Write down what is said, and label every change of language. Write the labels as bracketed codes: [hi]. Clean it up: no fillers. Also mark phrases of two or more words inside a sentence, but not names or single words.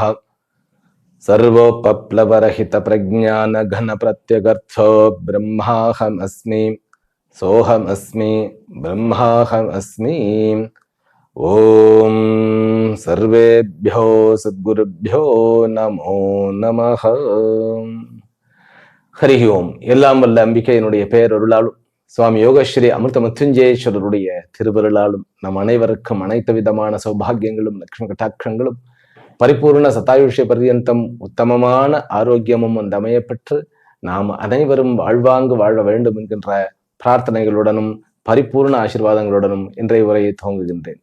[sa] सर्वोपप्लवरहित प्रज्ञान घन प्रत्यगर्थो ब्रह्माहमस्मि सोहमस्मि ब्रह्माहमस्मि। ओम सर्वेभ्यो सद्गुरुभ्यो नमो नमः। हरि ओम्. [ta] எல்லாம் வல்ல அம்பிகையினுடைய பேரருளாலும் சுவாமி யோகஸ்ரீ அமிர்த மிருத்யுஞ்சயேஸ்வரருடைய திருவருளாலும் நம் அனைவருக்கும் அனைத்து விதமான சௌபாகியங்களும் லட்சுமி கட்டாட்சங்களும் பரிபூர்ண சதாயுஷ்ய பர்யந்தம் உத்தமமான ஆரோக்கியமும் அந்த அமையப்பெற்று நாம் அனைவரும் வாழ்வாங்கு வாழ வேண்டும் என்கின்ற பிரார்த்தனைகளுடனும் பரிபூர்ண ஆசீர்வாதங்களுடனும் இன்றைய உரையை துவங்குகின்றேன்.